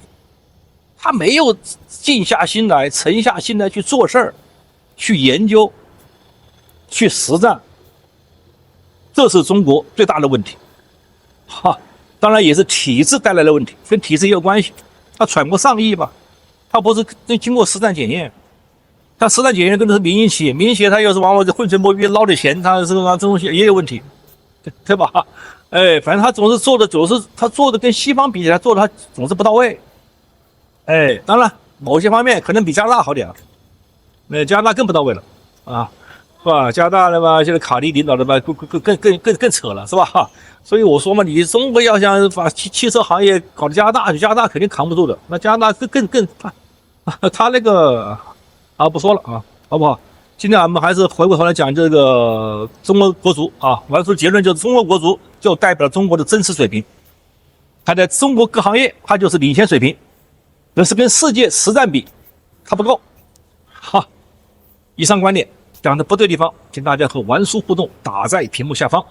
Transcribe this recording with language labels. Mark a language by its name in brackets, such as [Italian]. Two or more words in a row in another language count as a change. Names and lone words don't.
[Chinese] 他沒有靜下心來、沉下心來去做事兒、去研究、去實戰，這是中國最大的問題。當然也是體制帶來的問題，跟體制也有關係。他揣摩上意吧，他不是經過實戰檢驗。他實戰檢驗跟的是民營企業，民營企業他又是往往混水摸魚撈點錢，他這個東西也有問題，對吧？反正他總是他做的跟西方比起來，做的他總是不到位。當然某些方面可能比加拿大好點，加拿大更不到位了啊，是吧？加拿大的吧，現在卡利領導的吧，更扯了，是吧？所以我說嘛，你中國要想把汽車行業搞到加拿大去，加拿大肯定扛不住的。那加拿大他那個不說了啊，好不好？今天我們還是回過頭來講這個中國國足啊，我要說結論就是中國國足就代表了中國的真實水平，它在中國各行業它就是領先水平，但是跟世界實戰比它不夠。以上觀點講的不對地方，請大家和王叔互動，打在屏幕下方。